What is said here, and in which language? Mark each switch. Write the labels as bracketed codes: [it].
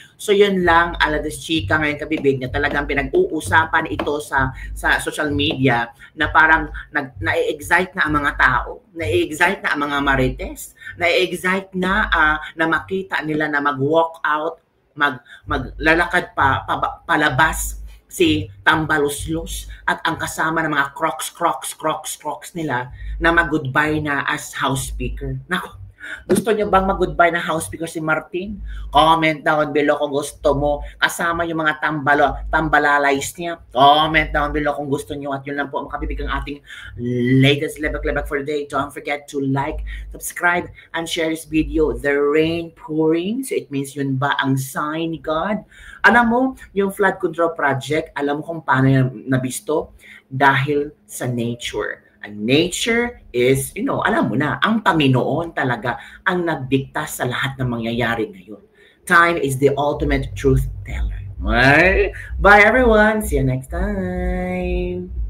[tl] So yun lang, Aladas Chika ngayon, Kabibig, na talagang pinag-uusapan ito sa social media na parang na-excite na ang mga tao, na-excite na ang mga marites, na-excite na makita nila na mag-walk out, maglalakad palabas si Tambaluslos at ang kasama ng mga crocs nila na mag-goodbye na as House Speaker. Nako, gusto niyo bang mag-goodbye na House Speaker si Martin? [en] Comment down below [tl] kung gusto mo. Kasama yung mga tambalalays niya. [en] Comment down below [tl] kung gusto niyo. At yun lang po, makabibig ang ating latest lebak-lebak for the day. [en] Don't forget to like, subscribe, and share this video. The rain pouring. So it means [tl] yun ba ang [en] sign ni God? [tl] Alam mo, yung flood control project, alam mo kung paano yan nabisto? Dahil sa nature. [en] And nature is, [tl] alam mo na, ang Panginoon talaga ang nagdikta sa lahat ng mangyayari ngayon. [en] Time is the ultimate truth teller. Bye everyone. See you next time.